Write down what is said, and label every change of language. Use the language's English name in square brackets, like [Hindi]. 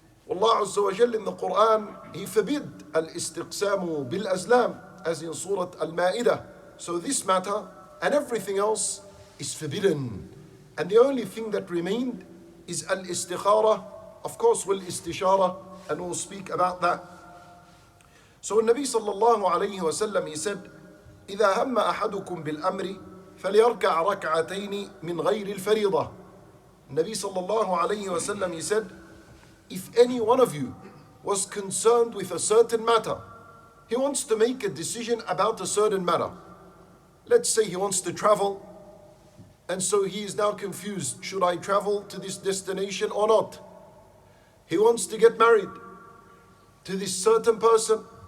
[English] Allah Azza wa Jal in the Quran, He forbid al-istiqsamu bil-azlam, as in Surah Al-Ma'idah. So this matter and everything else is forbidden. And the only thing that remained is al-istikhara, of course, wal-istishara, and we'll speak about that. So Nabi sallallahu alayhi wa sallam, he said, [Arabic] إذا هم أحدكم بالأمر فليركع ركعتين من غير الفريضة. [English] Nabi sallallahu alayhi wa sallam, he said, if any one of you was concerned with a certain matter, he wants to make a decision about a certain matter. Let's say he wants to travel, and so he is now confused. Should I travel to this destination or not? He wants to get married to this certain person.